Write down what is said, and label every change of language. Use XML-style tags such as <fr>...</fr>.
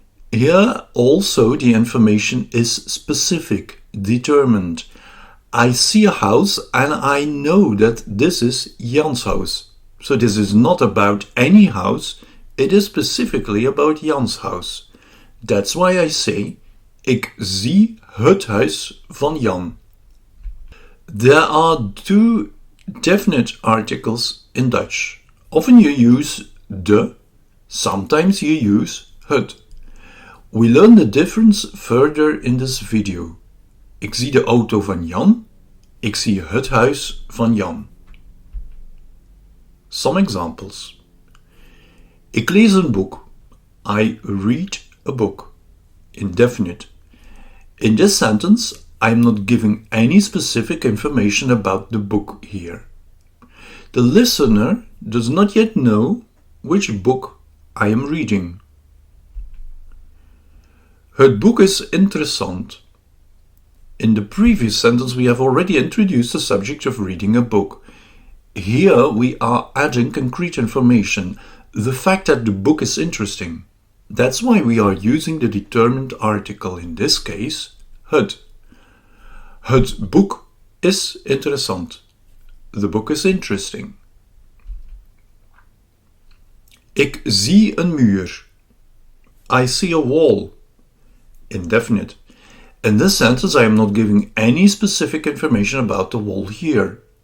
<en>Here also the information is specific, determined. I see a house and I know that this is Jan's house. So this is not about any house, it is specifically about Jan's house. That's why I say,</en> <nl>ik zie het huis van Jan.</nl> <en>There are two definite articles in Dutch. Often you use de, sometimes you use het. We learn the difference further in this video.</en> <nl>Ik zie de auto van Jan, ik zie het huis van Jan.</nl> <en>Some examples.</en> <nl>Ik lees een boek.</nl> <en>I read a book. Indefinite. In this sentence, I am not giving any specific information about the book here. The listener does not yet know which book I am reading.</en> <nl>Het boek is interessant.</nl> <en>In the previous sentence, we have already introduced the subject of reading a book. Here we are adding concrete information, the fact that the book is interesting. That's why we are using the determined article, in this case, het.</en> <nl>Het boek is interessant.</nl> <en>The book is interesting.</en> <nl>Ik zie een muur.</nl> <en>I see a wall. Indefinite. In this sentence I am not giving any specific information about the wall here.</en>